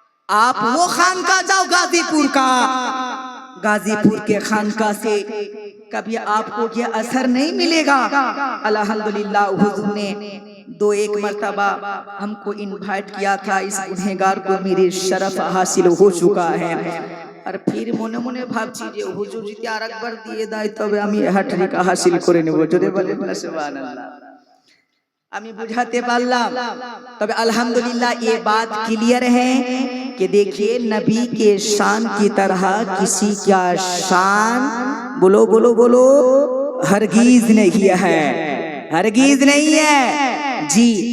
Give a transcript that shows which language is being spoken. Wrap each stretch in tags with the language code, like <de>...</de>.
<hi>आप वो खानका जाओ गाजीपुर का, गाजीपुर के खानका से कभी आपको ये असर नहीं मिलेगा। अल्हम्दुलिल्लाह हुजूर ने 2-1 मर्तबा हमको इनवाइट किया था, इस गुनहगार को मेरे शरफ हासिल हो चुका है। और फिर मने मने</hi> <bn>भाबছি যে হুজুর যদি আরেকবার দিয়ে দেয় তবে আমি হ্যাট্রিক হাসিল করে নেব। জোরে বলেন না সুবহানাল্লাহ। আমি বুঝাতে পারলাম। তবে আলহামদুলিল্লাহ</bn> <hi>ये बात क्लियर है कि देखिए नबी के शान की तरह किसी का शान बोलो बोलो बोलो हरगिज नहीं है, हरगिज नहीं है जी।</hi>